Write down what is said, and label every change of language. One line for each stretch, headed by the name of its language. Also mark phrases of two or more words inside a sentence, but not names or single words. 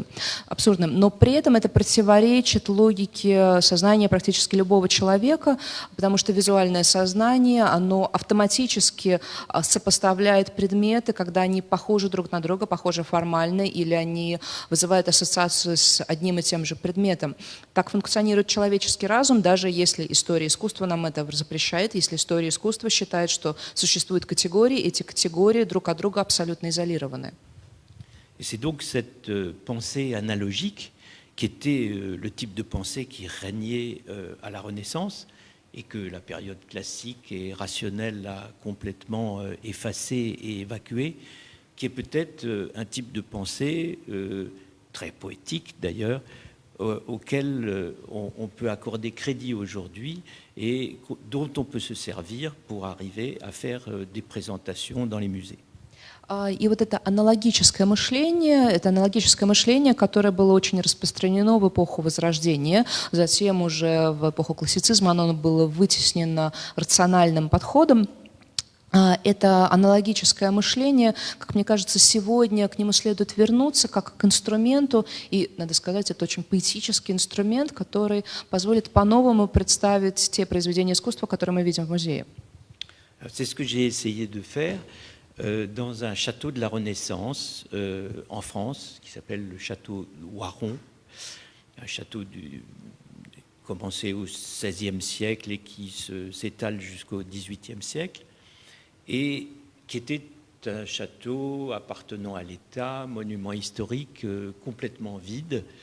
Russian: Но при этом это противоречит логике сознания практически любого человека, потому что визуальное сознание, оно автоматически сопоставляет предметы, когда они похожи друг на друга, похожи формально, или они вызывают ассоциацию с одним и тем же предметом. Так функционирует человеческий разум, даже если история искусства нам это запрещает, если история искусства считает, что существуют категории, эти категории друг от друга абсолютно изолированы.
French: Et c'est donc cette pensée analogique qui était le type de pensée qui régnait à la Renaissance, et que la période classique et rationnelle a complètement effacé et évacué, qui est peut-être un type de pensée très poétique d'ailleurs, auquel on peut accorder crédit aujourd'hui et dont on peut se servir pour arriver à faire des présentations dans les musées.
Russian: И вот это аналогическое мышление, которое было очень распространено в эпоху Возрождения, затем уже в эпоху классицизма оно было вытеснено рациональным подходом. Это аналогическое мышление, как мне кажется, сегодня к нему следует вернуться как к инструменту, и, надо сказать, это очень поэтический инструмент, который позволит по-новому представить те произведения искусства, которые мы видим в музее.
French: C'est ce que j'ai essayé de faire dans un château de la Renaissance en France, qui s'appelle le château Waron, un château commencé au XVIe siècle et qui s'étale jusqu'au XVIIIe siècle, et qui était un château appartenant à l'État, monument historique complètement vide,